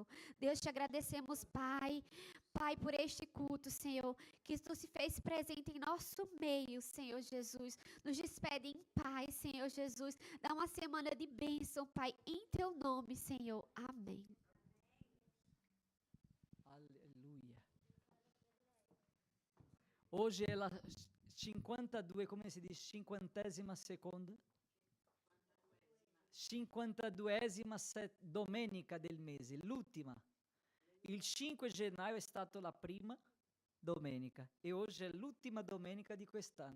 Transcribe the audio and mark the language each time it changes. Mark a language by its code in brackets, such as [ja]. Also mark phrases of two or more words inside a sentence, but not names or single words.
[pt] Deus, te agradecemos, Pai, Pai, por este culto, Senhor, que tu se fez presente em nosso meio, Senhor Jesus. Nos despede em paz, Senhor Jesus. Dá uma semana de bênção, Pai, em teu nome, Senhor. Amém. Aleluia. Hoje é a 52, [it] come si dice, 52ª? 52ª domenica del mese, l'ultima. Il 5 gennaio è stata la prima domenica e oggi è l'ultima domenica di quest'anno.